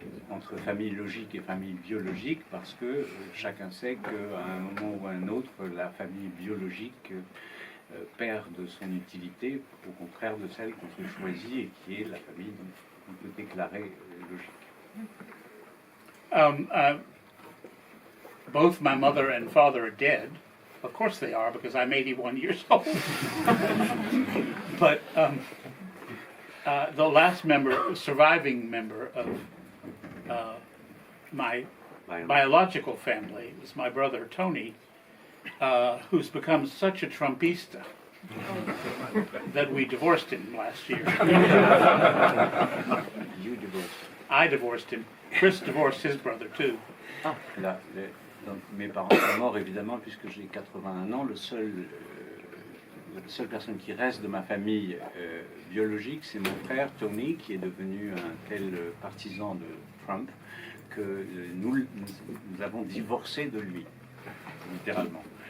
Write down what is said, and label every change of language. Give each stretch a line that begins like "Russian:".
French: Entre famille logique et famille biologique, parce que chacun sait qu'à un moment ou à un autre, la famille biologique perd de son utilité, au contraire de celle qu'on se choisit et qui est la famille qu'on peut déclarer logique.
English: Both my mother and father are dead. Of course they are, because I'm 81 years old. But the last surviving member of my biological family is my brother Tony, who's become such a Trumpista that we divorced him last year. You divorced. I divorced him. Chris divorced his brother too.
French: Ah, là, donc, mes parents sont morts évidemment puisque j'ai 81 ans. La seule personne qui reste de ma famille biologique, c'est mon frère Tony, qui est devenu un tel partisan de Trump que nous avons divorcé de lui, littéralement.